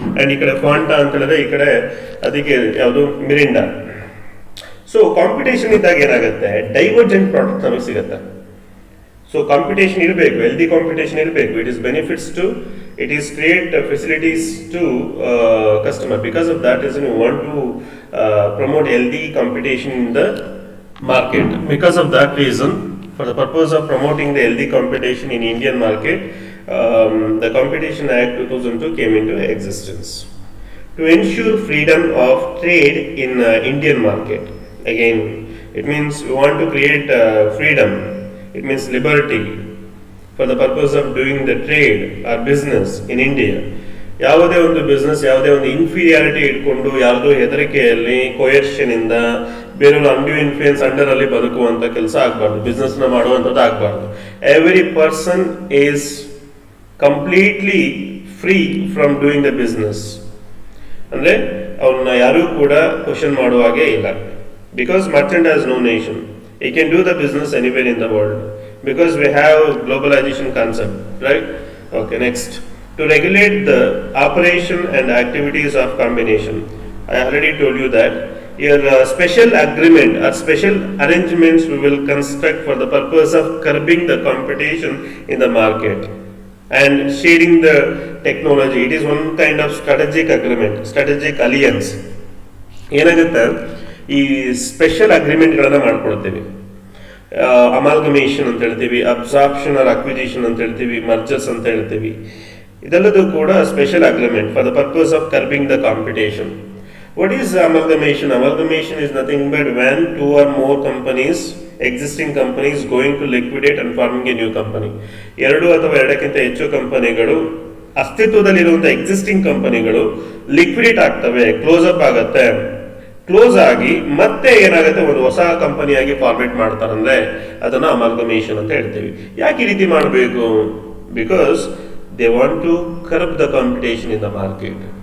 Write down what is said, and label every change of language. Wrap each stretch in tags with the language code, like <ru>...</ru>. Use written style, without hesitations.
<kn>And ಈ ಕಡೆ Fanta ಅಂತ ಹೇಳಿದ್ರೆ ಈ ಕಡೆ ಅದಕ್ಕೆ ಯಾವುದು ಮಿರಿಂಡಾ. ಸೊ ಕಾಂಪಿಟೇಷನ್ ಇದ್ದಾಗ ಏನಾಗುತ್ತೆ, ಡೈವರ್ಜೆಂಟ್ ಪ್ರಾಡಕ್ಟ್ ನಮಗೆ ಸಿಗುತ್ತೆ. ಸೊ ಕಾಂಪಿಟೇಷನ್ ಇರಬೇಕು, ಹೆಲ್ದಿ ಕಾಂಪಿಟೇಷನ್ ಇರಬೇಕು.</kn> <en>It is benefits to, it is create facilities to customer. Because of that reason we want to promote healthy competition in the market. Because of that reason, for the purpose of promoting the healthy competition in Indian market, the Competition Act 2002 came into existence. To ensure freedom of trade in Indian market, again it means we want to create freedom. It means liberty for the purpose of doing the trade or business in India.</en> <kn>ಯಾವುದೇ ಒಂದು business, ಯಾವುದೇ ಒಂದು inferiority ಇಟ್ಕೊಂಡು ಯಾರ್ದೋ ಹೆದರಿಕೆಯಲ್ಲಿ ಕೊಯರ್ಷನ್ ಇಂದ ಬೇರೆಯವರು undue influence under ಅಲ್ಲಿ ಬದುಕುವಂತ ಕೆಲಸ ಆಗಬಾರ್ದು, ಬಿಸ್ನೆಸ್ನ ಮಾಡುವಂಥದ್ದು ಆಗಬಾರ್ದು.</kn> <en>Every person is completely free from doing the business.</en> <kn>ಅಂದರೆ ಅವ್ರನ್ನ ಯಾರೂ ಕೂಡ ಕ್ವಶನ್ ಮಾಡುವ ಹಾಗೆ ಇಲ್ಲ.</kn> <en>Because merchant has no nation. He can do the business anywhere in the world because we have globalization concept, right? Okay, next. To regulate the operation and activities of combination. I already told you that your special agreement or special arrangements we will construct for the purpose of curbing the competition in the market and sharing the technology. It is one kind of strategic agreement, strategic alliance.</en> <kn>ಏನಾಗುತ್ತೆ, ಈ special ಅಗ್ರಿಮೆಂಟ್ಗಳನ್ನು ಮಾಡ್ಕೊಳ್ತೀವಿ. Amalgamation ಅಂತ ಹೇಳ್ತೀವಿ, absorption R acquisition ಅಂತ ಹೇಳ್ತೀವಿ, mergers ಅಂತ ಹೇಳ್ತೀವಿ. ಇದೆಲ್ಲದೂ ಕೂಡ</kn> <en>Special agreement for the purpose of curbing the competition. What is amalgamation? Amalgamation is nothing but when 2 or more companies, existing companies going to liquidate and forming a new company.</en> <kn>2 ಅಥವಾ 2ಕ್ಕಿಂತ ಹೆಚ್ಚು ಕಂಪನಿಗಳು, ಅಸ್ತಿತ್ವದಲ್ಲಿರುವಂಥ existing ಕಂಪನಿಗಳು liquidate ಆಗ್ತವೆ, close up ಆಗುತ್ತೆ. Close ಆಗಿ ಮತ್ತೆ ಏನಾಗುತ್ತೆ, ಒಂದು ಹೊಸ ಕಂಪನಿಯಾಗಿ ಫಾರ್ಮೇಟ್ ಮಾಡ್ತಾರಂದ್ರೆ ಅದನ್ನ ಅಮಾಲ್ಗಮೇಷನ್ ಅಂತ ಹೇಳ್ತೀವಿ. ಯಾಕೆ ಈ ರೀತಿ ಮಾಡಬೇಕು?</kn> <en>Because they want to curb the competition in the market.</en>